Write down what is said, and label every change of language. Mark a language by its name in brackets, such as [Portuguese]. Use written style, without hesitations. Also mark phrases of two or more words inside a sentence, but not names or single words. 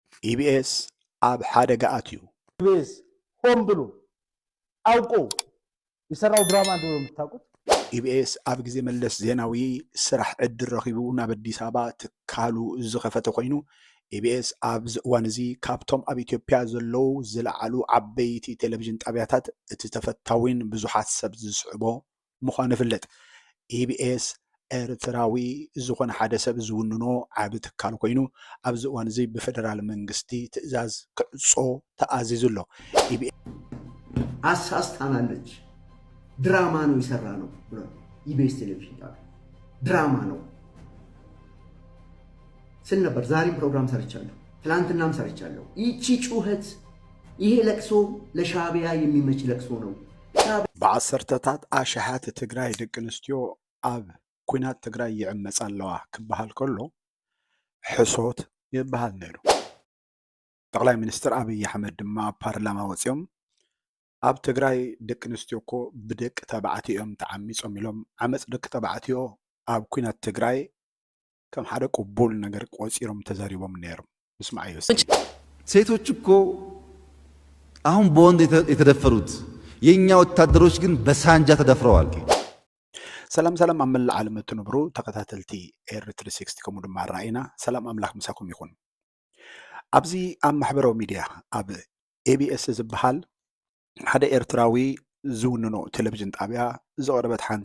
[Tigrinya] ኢቢኤስ ኣብ ሓደጋ ኣትዩ [Amharic] ኢቢኤስ ሆን ብሎ አውቆ የሰራው ድራማ እንደሆነ የምታውቁት [Tigrinya] ኢቢኤስ ኣብ ግዜ መለስ ዜናዊ ስራሕ ዕድል ረኺቡ ናብ አዲስ አበባ ትካሉ ዝኸፈተ ኮይኑ ኢቢኤስ ኣብዚ እዋን እዚ ካብቶም ኣብ ኢትዮጵያ ዘለው ዝለዓሉ ዓበይቲ ቴሌቪዥን ጣብያታት እቲ ተፈታዊን ብዙሓት ሰብ ዝስዕቦ ምዃኑ ይፍለጥ። ኢቢኤስ ኤርትራዊ ዝኾነ ሓደ ሰብ ዝውንኖ ዓብ ትካል ኮይኑ ኣብዚ እዋን እዚ ብፌደራል መንግስቲ ትእዛዝ ክዕጾ ተኣዚዙ ኣሎ። [Amharic] አሳስታናለች ድራማ ነው የሰራ ነው ብሎ ኢቢኤስ ቴሌቪዥን ጣቢያ ድራማ ነው ስል ነበር። ዛሬም ፕሮግራም ሰርቻለሁ፣ ትላንትናም ሰርቻለሁ። ይቺ ጩኸት ይሄ ለቅሶ ለሻዕቢያ የሚመች ለቅሶ ነው። [Tigrinya] ብዓሰርተታት ኣሽሓት ትግራይ ደቂ ኣንስትዮ ኣብ ኩናት ትግራይ ይዕመፃ ኣለዋ ክበሃል ከሎ ሕሶት ይበሃል ነይሩ። ጠቅላይ ሚኒስትር አብይ አሕመድ ድማ ፓርላማ ወፂኦም ኣብ ትግራይ ደቂ ኣንስትዮ እኮ ብደቂ ተባዕትዮኦም ተዓሚፆም ኢሎም ዓመፅ ደቂ ተባዕትዮ ኣብ ኩናት ትግራይ ከም ሓደ ቅቡል ነገር ቆፂሮም ተዛሪቦም ነይሮም። ምስማዕዮ [Amharic] ሴቶች እኮ አሁን በወንድ የተደፈሩት የኛ ወታደሮች ግን በሳንጃ ተደፍረዋል። [Tigrinya] ሰላም ሰላም ኣብ መላእ ዓለም እትነብሩ ተከታተልቲ ኤርትሪ 60 ከምኡ ድማ ራእይና ሰላም ኣምላኽ ምሳኩም ይኹን። ኣብዚ ኣብ ማሕበራዊ ሚድያ ኣብ ኤቢኤስ ዝበሃል ሓደ ኤርትራዊ ዝውንኖ ቴሌቪዥን ጣብያ ዘቕረበት ሓንቲ